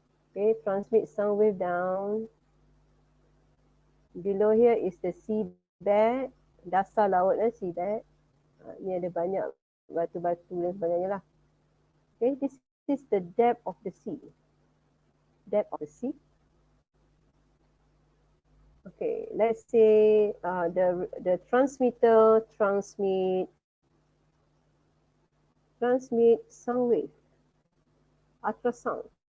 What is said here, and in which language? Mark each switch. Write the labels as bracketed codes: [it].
[en] Okay, transmit sound wave down. Below here is the seabed, [ms] dasar laut [en] seabed. [ms] Ni ada banyak batu-batu dan sebagainya lah. [en] Okay, this is the depth of the sea. Depth of the sea. Okay, let's say the transmitter transmit sound wave, ultrasound.